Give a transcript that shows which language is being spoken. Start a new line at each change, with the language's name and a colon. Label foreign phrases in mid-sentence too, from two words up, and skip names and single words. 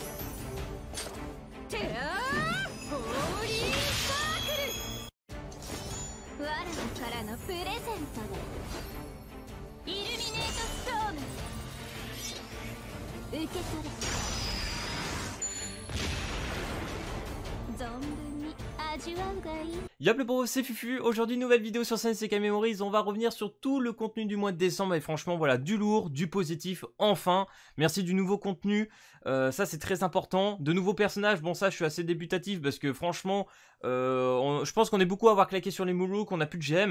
Japanese: てあーホーリーサークル。わらわからのプレゼントだ。イルミネートストーム。受け取れ。存分に味わうがいい。
French: Yop le bro, c'est Fufu. Aujourd'hui, nouvelle vidéo sur Senseikai Memories. On va revenir sur tout le contenu du mois de décembre. Et franchement, voilà, du lourd, du positif, enfin. Merci du nouveau contenu. Ça, c'est très important. De nouveaux personnages. Bon, ça, je suis assez débutatif parce que franchement, je pense qu'on est beaucoup à avoir claqué sur les Moulous, qu'on a plus de GM.